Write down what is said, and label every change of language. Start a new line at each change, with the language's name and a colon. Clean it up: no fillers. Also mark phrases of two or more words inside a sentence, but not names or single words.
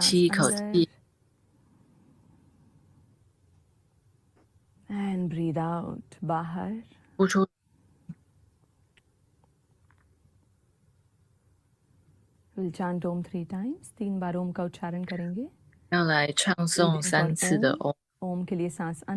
Chinese: 吸一口气
English: and breathe out बाहर।
Chinese: 呼出。
English: We'll chant Om 3 times.
Hindi: 3 बार ओम का उच्चारण करेंगे।
Chinese: 要来唱诵3次的 Om。
Hindi: ओम के लिए सांस अंदर,